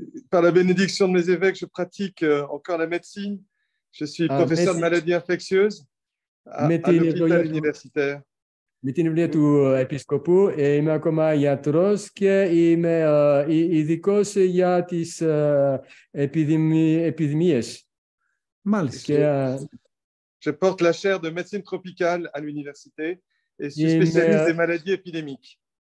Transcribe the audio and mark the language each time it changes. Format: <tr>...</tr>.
<fr>Par la bénédiction de mes évêques, je pratique encore la médecine. Je suis professeur de maladies infectieuses à l'hôpital universitaire.</fr> <el>Με την ευλογία του Επισκοπού είμαι ακόμα ιατρός και είμαι ειδικός για τις επιδημίες. Μάλιστα.</el> <fr>Je porte la chaire de médecine tropicale à l'université et suis spécialiste des maladies épidémiques.</fr>